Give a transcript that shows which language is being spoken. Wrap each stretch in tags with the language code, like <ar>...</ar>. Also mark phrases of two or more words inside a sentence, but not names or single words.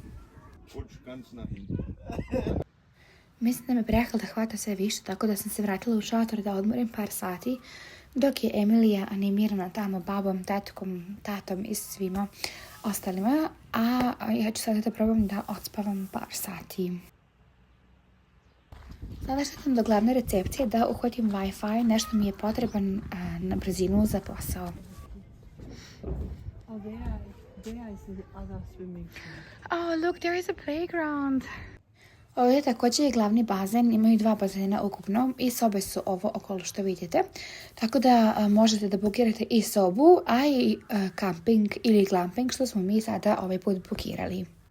<bs>Mislim da me prehlada hvata sve više, tako da sam se vratila u šator da odmorim par sati, dok je Emilija animirana tamo babom, tetkom, tatom i svima ostalima, a ja ću sada da probam da odspavam par sati. Sada šetam do glavne recepcije da uhvatim Wi-Fi, nešto mi je potreban na brzinu za posao.</bs> <en>Oh, there is the other swimming pool. Oh, look, there is a playground.</en> <bs>Ovdje također je glavni bazen, imaju 2 bazena ukupno i sobe su ovo okolo što vidite. Tako da možete da bukirate i sobu, a i camping ili glamping što smo mi sada ovaj put bukirali.</bs>